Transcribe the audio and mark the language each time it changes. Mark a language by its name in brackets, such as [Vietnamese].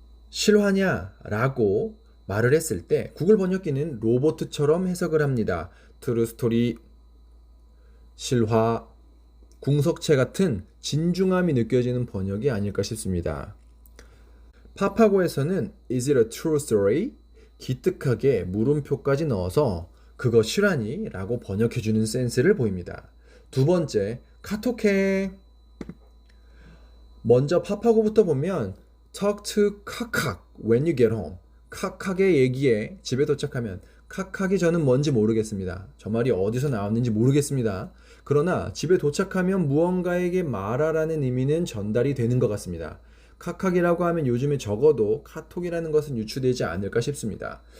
[Korean] 실화냐 라고 말을 했을 때 구글 번역기는 로봇처럼 해석을 합니다. 트루 스토리, 실화, 궁석체 같은 진중함이 느껴지는 번역이 아닐까 싶습니다. 파파고에서는 [English] Is it a true story? [Korean] 기특하게 물음표까지 넣어서 그거 실화니? 라고 번역해주는 센스를 보입니다. 두 번째, 카톡해. 먼저 파파고부터 보면 [English] Talk to 카칵 when you get home. [Korean] 카칵의 얘기에 집에 도착하면 카칵이 저는 뭔지 모르겠습니다. 저 말이 어디서 나왔는지 모르겠습니다. 그러나 집에 도착하면 무언가에게 말하라는 의미는 전달이 되는 것 같습니다. 카카기라고 하면 요즘에 적어도 카톡이라는 것은 유추되지 않을까 싶습니다.